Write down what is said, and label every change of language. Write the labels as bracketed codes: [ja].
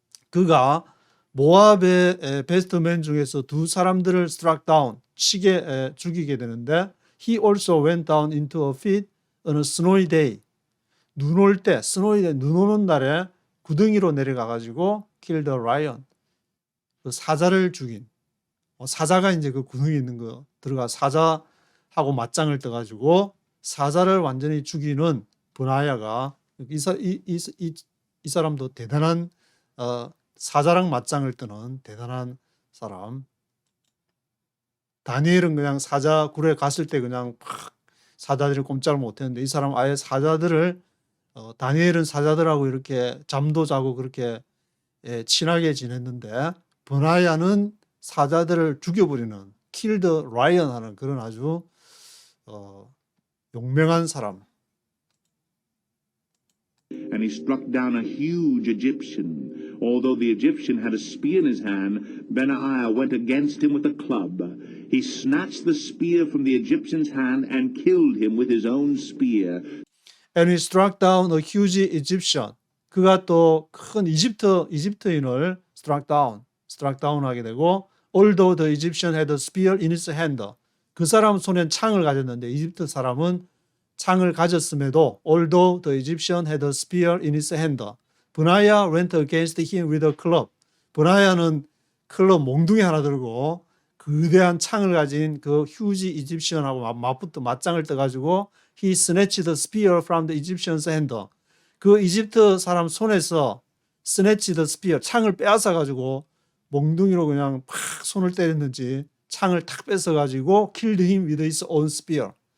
[ko] 그가 모압의 베스트맨 중에서 2 사람들을 [en] struck down, [ko] 죽이게 되는데 [en] he also went down into a pit on a snowy day. [ko] 눈 올 때, [en] snowy day, [ko] 눈 오는 날에 구덩이로 내려가 가지고 [en] killed a lion. [ko] 그 사자를 죽인. 사자가 이제 그 구덩이에 있는 거 들어가 사자하고 맞짱을 떠 가지고 사자를 완전히 죽이는 브나야가 이 사람도 대단한 사자랑 맞짱을 뜨는 대단한 사람. 다니엘은 그냥 사자 굴에 갔을 때 그냥 팍 사자들을 꼼짝을 못했는데 이 사람 아예 사자들을 다니엘은 사자들하고 이렇게 잠도 자고 그렇게 친하게 지냈는데 브나야는 사자들을 죽여버리는 [en] kill the lion [ko] 하는 그런 아주 용맹한 사람. [en] And he struck down a huge Egyptian. Although the Egyptian had a spear in his hand, Benaiah went against him with a club. He snatched the spear from the Egyptian's hand and killed him with his own spear. And he struck down a huge Egyptian. [ko] 그가 또 큰 이집트인을 [en] struck down [ko] 하게 되고 [en] although the Egyptian had a spear in his hand. [ko] 그 사람 손엔 창을 가졌는데 이집트 사람은 창을 가졌음에도 [en] although the Egyptian had a spear in his hand. Benaiah went against him with a club. [ko] 브나야는 클럽 몽둥이 하나 들고 거대한 창을 가진 그 휴지 이집시언하고 맞짱을 떠가지고 [en] he snatched the spear from the Egyptian's hand. [ko] 그 이집트 사람 손에서 [en] snatched the spear, [ko] 창을 빼앗아가지고 몽둥이로 그냥 팍 손을 때렸는지 창을 탁 뺏어가지고 [en] killed him with his own spear.